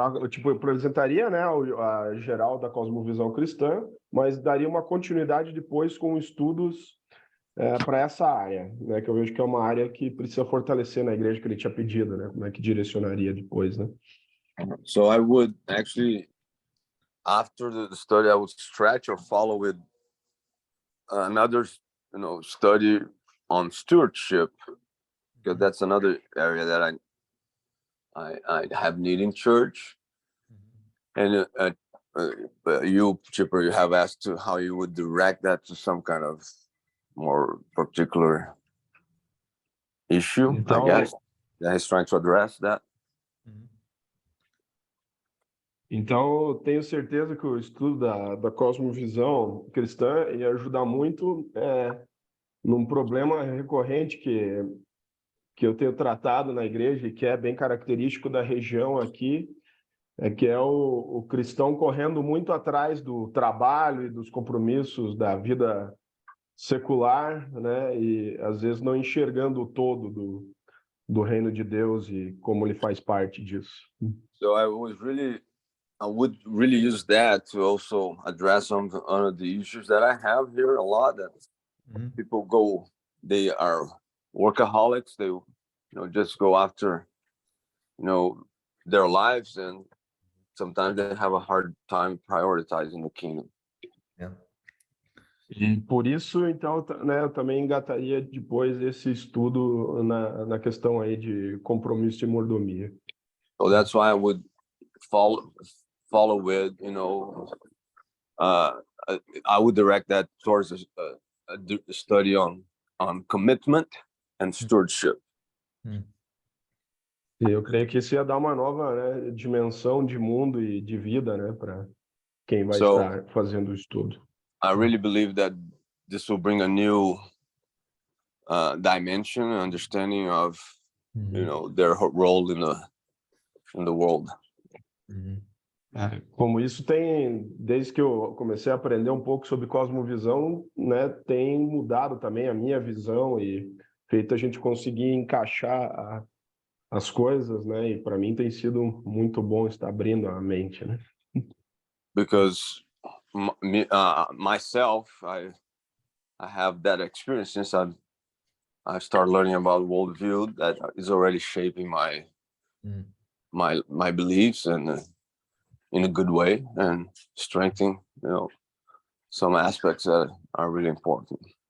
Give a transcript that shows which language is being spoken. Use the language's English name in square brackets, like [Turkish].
[Portuguese] Tipo, eu apresentaria, né, a geral da cosmovisão cristã, mas daria uma continuidade depois com estudos para essa área, né, que eu vejo que é uma área que precisa fortalecer na igreja, que ele tinha pedido, né, como é que direcionaria depois, né? [English] So I would actually, after the study, I would stretch or follow with another, study on stewardship, because that's another area that I have need in church. And you, Chipper, you have asked to how you would direct that to some kind of more particular issue, I guess, that he's trying to address that. [Portuguese] Então, eu tenho certeza que o estudo da cosmovisão cristã ia ajudar muito num problema recorrente que eu tenho tratado na igreja e que é bem característico da região aqui, que é o cristão correndo muito atrás do trabalho e dos compromissos da vida secular, né? E às vezes não enxergando o todo do reino de Deus e como ele faz parte disso. [English] So I would really use that to also address some of the issues that I have here a lot, that people they are workaholics, they just go after their lives, and sometimes they have a hard time prioritizing the kingdom. [Portuguese] E por isso, então, né, eu também engataria depois esse estudo na questão aí de compromisso e mordomia. [English] So that's why I would follow with, I would direct that towards a study on commitment and stewardship. [Portuguese] E eu creio que isso ia dar uma nova, né, dimensão de mundo e de vida, né, para quem vai estar fazendo o estudo. [English] I really believe that this will bring a new dimension, understanding of, their role in the world. [Portuguese] Como isso tem, desde que eu comecei a aprender um pouco sobre cosmovisão, né, tem mudado também a minha visão e feito a gente conseguir encaixar as coisas, né, e para mim tem sido muito bom estar abrindo a mente, né? [English] Because myself, I have that experience since I started learning about worldview that is already shaping my beliefs and in a good way, and strengthening some aspects that are really important.